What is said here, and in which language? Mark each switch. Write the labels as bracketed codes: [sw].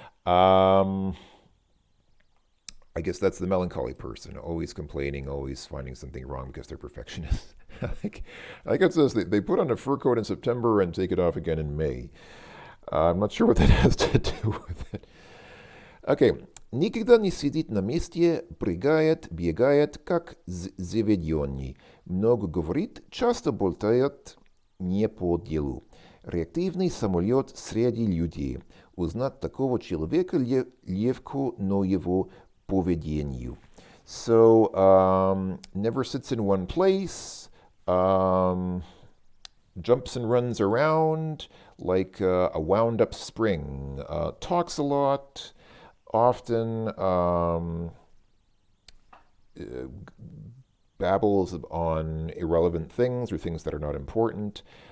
[en] I guess that's the melancholy person, always complaining, always finding something wrong because they're perfectionists. Like it says, they put on a fur coat in September and take it off again in May. I'm not sure what that has to do with it. Okay. [ru] Никогда не сидит на месте, прыгает, бегает, как заведенный. Много говорит, часто болтает, не по делу. Реактивный самолет среди людей. Узнать такого человека легко, но его поведению. [en] So, never sits in one place, jumps and runs around like a wound-up spring, talks a lot, often babbles on irrelevant things or things that are not important.